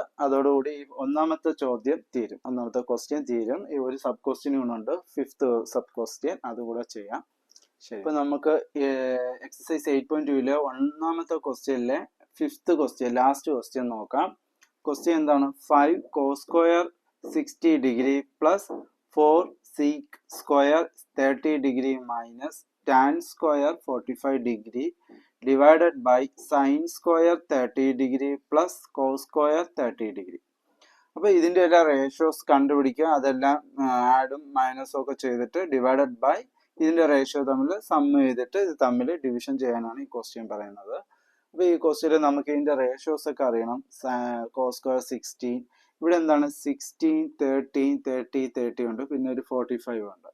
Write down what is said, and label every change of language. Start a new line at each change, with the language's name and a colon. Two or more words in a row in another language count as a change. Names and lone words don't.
Malayalam: അതോടുകൂടി ഈ ഒന്നാമത്തെ ക്വസ്റ്റ്യൻ തീരും. ഈ ഒരു
English: sub questionum
Malayalam: കൂടെ ഉണ്ട്,
English: 5th sub question,
Malayalam: അതുകൂടെ ചെയ്യാം. ശരി, ഇപ്പൊ നമുക്ക് എക്സസൈസ് 8.2ലെ ഒന്നാമത്തെ ക്വസ്റ്റ്യനിലെ
English: 5th question, last question
Malayalam: നോക്കാം. ക്വസ്റ്റ്യൻ എന്താണ്?
English: 5 cos square 60 degree plus 4 sec square 30 degree minus tan square 45 degree divided by sin square 30 degree plus cos square 30 degree.
Malayalam: അപ്പോൾ ഇതിന്റെ എല്ലാ റേഷ്യോസ് കണ്ടുപിടിക്കുക. അതെല്ലാം ആഡും മൈനസും ഒക്കെ ചെയ്തിട്ട്
English: divided by
Malayalam: ഇതിന്റെ റേഷ്യോ തമ്മിൽ സം ചെയ്തിട്ട് ഇത് തമ്മിൽ ഡിവിഷൻ ചെയ്യാനാണ് ഈ ക്വസ്റ്റ്യൻ പറയുന്നത്. അപ്പോൾ ഈ ക്വസ്റ്റ്യനിൽ നമുക്ക് ഇതിൻ്റെ റേഷ്യോസ് ഒക്കെ അറിയണം.
English: cos square 16,
Malayalam: ഇവിടെ എന്താണ് 16 30 30 30 ഉണ്ട്, പിന്നെ ഒരു 45 ഉണ്ട്.